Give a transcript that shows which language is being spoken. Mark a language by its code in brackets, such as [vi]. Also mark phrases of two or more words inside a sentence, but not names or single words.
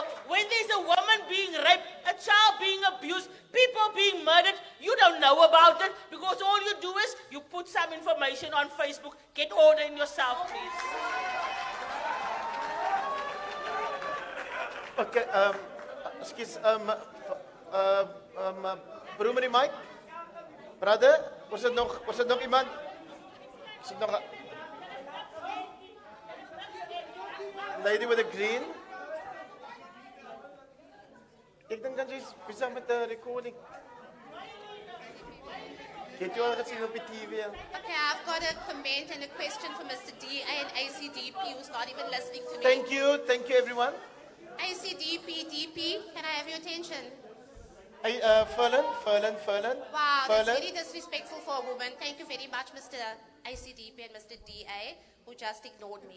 [en] When there's a woman being raped, a child being abused, people being murdered, you don't know about it because all you do is you put some information on Facebook. Get order in yourself, please. Okay, excuse, [af] broer met die mic. Brother, was dit nog iemand? Was dit nog [en] lady with a green? [af] Ek dink dan jy's besig met 'n recording. Het jy al gesien op die TV? [en] Okay, I've got a comment and a question for Mr. DA and ACDP, who's not even listening to me. Thank you everyone. ACDP, DP, can I have your attention? Hey, Ferlin. Wow, Ferlin. that's very disrespectful for a woman. Thank you very much, Mr. ACDP and Mr. DA, who just ignored me.